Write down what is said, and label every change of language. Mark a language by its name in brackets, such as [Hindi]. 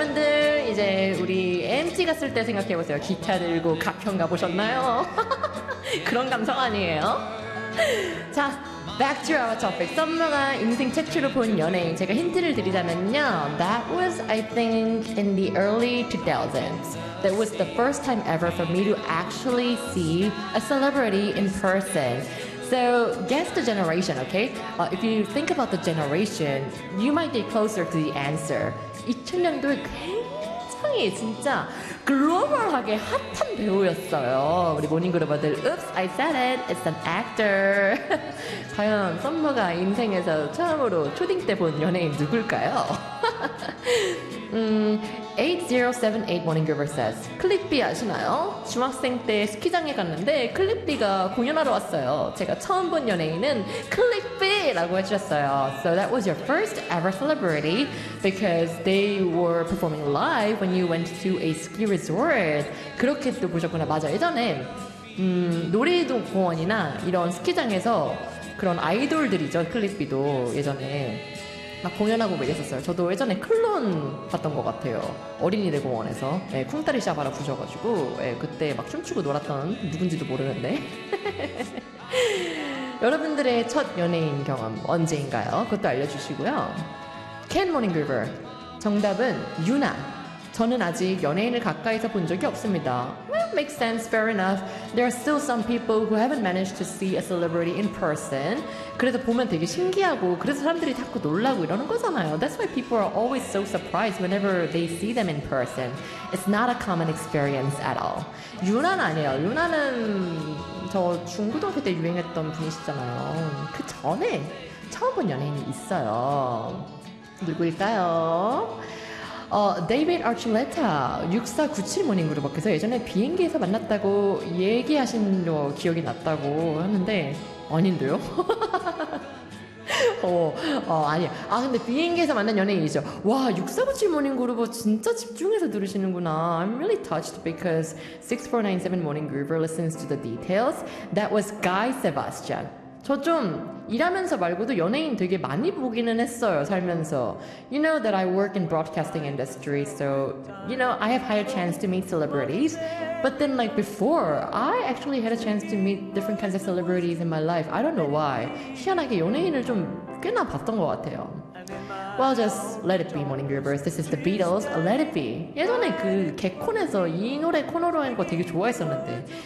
[Korean] 이제 우리 MT 갔을 때 생각해보세요. 기타 들고 가평 가보셨나요? 그런 감성 아니에요? 자, [English] back to our topic. [Korean] 썸머가 인생 최초로 본 연예인. 제가 힌트를 드리자면요. [English] That was, I think, in the early 2000s. That was the first time ever for me to actually see a celebrity in person. So, guess the generation, okay? If you think about the generation, you might get closer to the answer. [Korean] 2000년도에 굉장히 진짜 글로벌하게 핫한 배우였어요. 우리 모닝그룹들, [English] Oops, I said it. It's an actor. [Korean] 과연 썸머가 인생에서 처음으로 초딩 때 본 연예인 누굴까요? 8078 Morning River says, 클릭비 아시나요? 중학생 때 스키장에 갔는데 클릭비가 공연하러 왔어요. 제가 처음 본 연예인은 클릭비라고 해주셨어요. [English] So that was your first ever celebrity because they were performing live when you went to a ski resort. [Korean] 그렇게 또 보셨구나. 맞아. 예전에 놀이공원이나 이런 스키장에서 그런 아이돌들이죠. 클릭비도 예전에. 막 공연하고 이랬었어요. 저도 예전에 클론 봤던 것 같아요. 어린이대 공원에서 예, 쿵따리 샤바라 부셔가지고 예, 그때 막 춤추고 놀았던 누군지도 모르는데 여러분들의 첫 연예인 경험 언제인가요? 그것도 알려주시고요. Ken Morning River 정답은 유나. 저는 아직 연예인을 가까이서 본 적이 없습니다. [English] Well, makes sense, fair enough. There are still some people who haven't managed to see a celebrity in person. [Korean] 그래서 보면 되게 신기하고 그래서 사람들이 자꾸 놀라고 이러는 거잖아요. [English] That's why people are always so surprised whenever they see them in person. It's not a common experience at all. [Korean] 유나는 아니에요. 유나는 저 중고등학교 때 유행했던 분이시잖아요. 그 전에 처음 본 연예인이 있어요. 누구일까요? David Archuleta, 6497 모닝그룹에서 예전에 비행기에서 만났다고 얘기하신 거 기억이 났다고 하는데 아닌데요? 아니야. 아, 근데 비행기에서 만난 연예인이죠. 와, 6497 모닝그룹 진짜 집중해서 들으시는구나. [English] I'm really touched because 6497 모닝그룹 listens to the details. That was Guy Sebastian. [Korean] 저 좀 일하면서 말고도 연예인 되게 많이 보기는 했어요, 살면서. [English] You know that I work in broadcasting industry, so, you know, I have higher chance to meet celebrities. But then, like, before, I actually had a chance to meet different kinds of celebrities in my life. I don't know why. [Korean] 희한하게 연예인을 좀 꽤나 봤던 것 같아요. [English] Well, just let it be, Morning Groovers. This is the Beatles, Let It Be. [Korean] 예전에 그 개콘에서 이 노래 코너로 하는 거 되게 좋아했었는데.